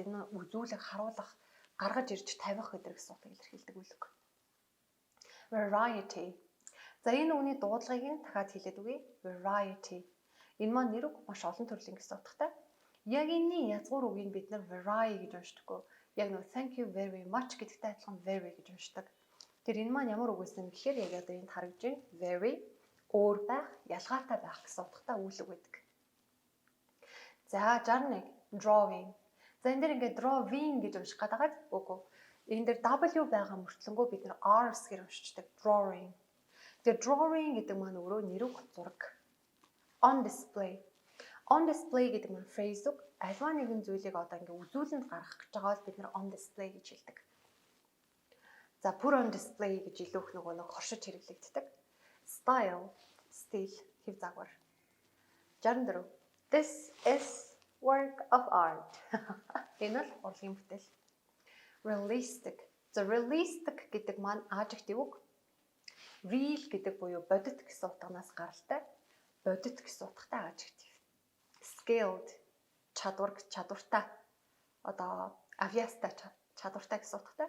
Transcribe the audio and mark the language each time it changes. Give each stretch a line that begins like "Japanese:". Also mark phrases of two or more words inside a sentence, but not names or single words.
Mongolian: Энэ нь үзүүлэх, харуулах, гаргаж ирж тавих гэдэг гэсэн утгыг илэрхийлдэг үг. Variety. За энэ үний дуудлагыг нь дахиад хэлээд үгэй. Variety. Энэ маань нэр үг маш олон төрлийн гэсэн утгатай. Яг энэний язгуур үгийг бид нар vary гэж уншдаггүй. Яг нэг
English: thank you very much
Mongolian: гэдэгтэй адилхан very гэж уншдаг. Тэр энэ маань ямар үг гэсэн гэхээр яг одоо энд харагдж байна. Very өөр байх, ялгаатай байх гэсэн утгатай үйл үг байдаг. За 61 drawing. За энэ дэр ингээд drawing гэж унших гадагаад үгүй. Энэ дэр W байгаа мөртлөнгөө бид нар R's гэж уншдаг. Drawing. Тэр drawing гэдэг маань өөрөө нэр үг зураг.
English: On display. On display
Mongolian: гэдэг нь phrase үг. Альва нэгэн зүйлийг одоо ингээ үзүүлэлтэнд гаргах гэж байгаа бол бид нар
English: on display
Mongolian: гэж хэлдэг. За
English: put on display
Mongolian: гэж илүү их нөгөө хоршиж хэрэглэгддэг. Style, стил, хэв загвар. 64.
English: This is work of art.
Mongolian: Энэ бол урлагийн бүтээл. Realistic. За realistic гэдэг маань adjective үг. Real гэдэг буюу бодит гэсэн утганаас гаралтай. Бодит гэсэн утгатай adjective. Skilled чадвартай одоо авьяастай чадвартай гэсэн утгатай.